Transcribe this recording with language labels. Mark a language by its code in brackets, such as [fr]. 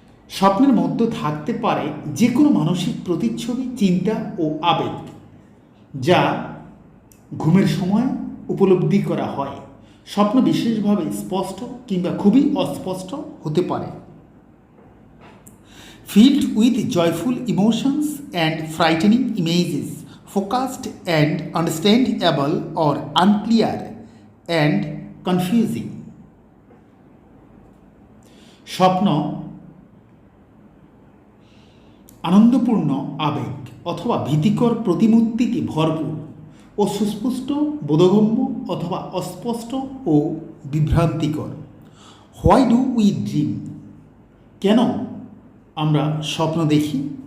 [bn] স্বপ্নের মধ্যে থাকতে পারে যে কোনো মানসিক প্রতিচ্ছবি, চিন্তা ও আবেগ, যা ঘুমের সময় উপলব্ধি করা হয়। স্বপ্ন বিশেষভাবে স্পষ্ট কিংবা খুবই অস্পষ্ট হতে পারে। [en] Filled with joyful emotions and frightening images, focused and understandable or unclear and confusing. [bn] স্বপ্ন আনন্দপূর্ণ আবেগ অথবা ভীতিকর প্রতিমূর্তিতে ভরপুর, ও সুস্পষ্ট, বোধগম্য অথবা অস্পষ্ট ও বিভ্রান্তিকর। [en] Why do we dream? [bn] কেন আমরা স্বপ্ন দেখি?